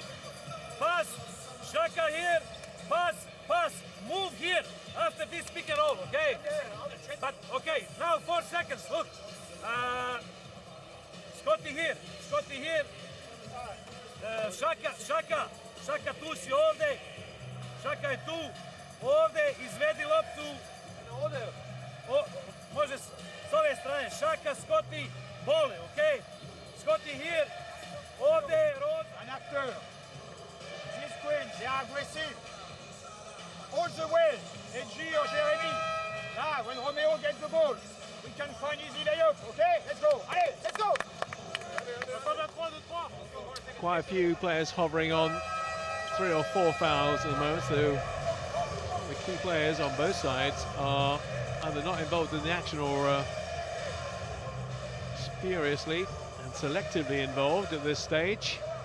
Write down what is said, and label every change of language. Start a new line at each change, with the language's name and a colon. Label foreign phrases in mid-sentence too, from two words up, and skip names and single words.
English: Pass, Shaka here, pass, move here after this pick and roll, okay? But, okay, now 4 seconds, look.
Croatian: Scotty here, Shaka tu si ovdje, Shaka je tu, ovdje izvedi loptu, može s ove strane, Shaka, Scotty, bole, okay?
English: Scotty here,
Croatian: ovdje, Rod.
French: Un acteur.
English: This screen, they are aggressive. All the way, Edgy or Jeremy. Now, when Romeo gets the ball, we can find easy layup, okay? Let's go. Allez, let's go! Quite a few players hovering on 3 or 4 fouls at the moment, so the key players on both sides are either not involved in the action or spuriously and selectively involved at this stage.